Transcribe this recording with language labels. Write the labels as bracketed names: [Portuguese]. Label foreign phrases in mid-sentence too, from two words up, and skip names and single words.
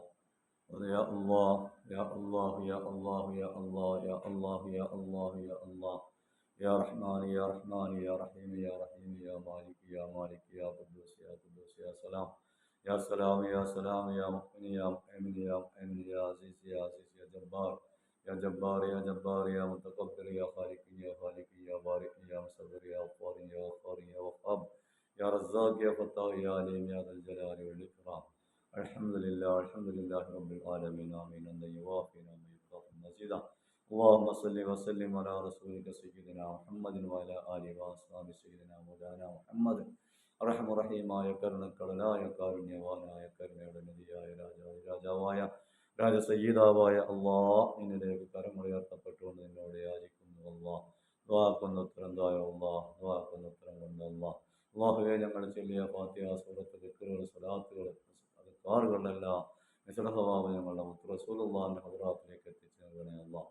[Arabic] يا الله يا الله يا الله يا الله يا الله يا الله يا الله يا رحمن يا رحمن يا رحيم يا رحيم يا مالك يا مالك يا قدوس يا سلام يا سلام يا سلام يا مؤمن يا مؤمن يا مؤمن يا عزيز يا عزيز يا جبار يا جبار يا جبار يا متكبر يا خالق يا خالق يا بارئ يا مصور يا غفار يا غفار يا وهاب يا رزاق يا فتاح يا عليم يا ذا الجلال والإكرام. الحمد لله رب العالمين. ആമീൻ. الله يوافي نعمه مزيده. اللهم صل وسلم على رسولك سيدنا محمد وعلى آله وأصحابه سيدنا مولانا محمد. [Malayalam] റഹീമായ കരുണക്കടലായ കാരുണ്യവാനായ കരുണയുടെ നദിയായ രാജാവായ രാജസയ്യിദാവായ അല്ലാഹ്, നിന്നിലേക്ക് കരമുയർത്തപ്പെട്ടുകൊണ്ട് നിന്നോട് യാചിക്കുന്നു അല്ലാഹ്. ദുആക്കുന്ന ഉത്തരം തായോ അല്ലാഹ്, ദുആക്കുന്ന ഉത്തരം കൊണ്ട് അല്ലാഹ്. അല്ലാഹുവേ, ഞങ്ങൾ ചൊല്ലിയ ഫാത്തിഹ, സൂറത്ത്, ദിക്റുകൾ, സ്വലാത്തുകൾ, അദ്കാറുകളെല്ലാം നിസ്സല സ്വഭാവം ഞങ്ങളുടെ മുത്ത് റസൂലുള്ളാഹിന്റെ ഹദ്റത്തിലേക്ക് എത്തിച്ചു നൽകണേ അല്ലാഹ്.